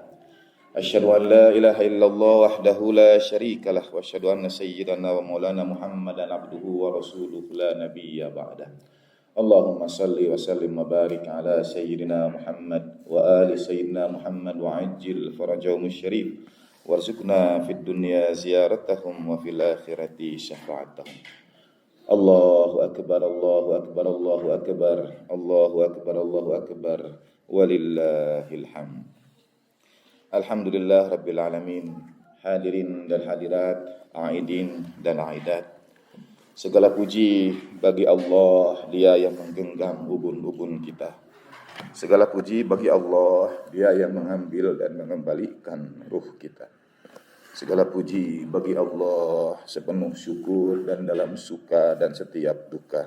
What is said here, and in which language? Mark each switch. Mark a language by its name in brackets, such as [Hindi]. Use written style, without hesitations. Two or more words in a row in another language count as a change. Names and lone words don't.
[Arabic] أشهد أن لا إله إلا الله وحده لا شريك له وأشهد أن سيدنا ومولانا محمدا عبده ورسوله لا نبي بعده. اللهم صل وسلم وبارك على سيدنا محمد وآل سيدنا محمد وعجل فرجهم الشريف وارزقنا في الدنيا زيارتهم وفي الآخرة شفاعتهم. الله أكبر الله أكبر الله أكبر الله أكبر الله أكبر, Allahu akbar, Allahu akbar, ولله الحمد. الحمد لله رب العالمين. [Indonesian] Hadirin dan hadirat, aidin dan aidat, segala puji bagi Allah, Dia yang menggenggam ubun-ubun kita. Segala puji bagi Allah, Dia yang mengambil dan mengembalikan ruh kita. Segala puji bagi Allah, sepenuh syukur dan dalam suka dan setiap duka.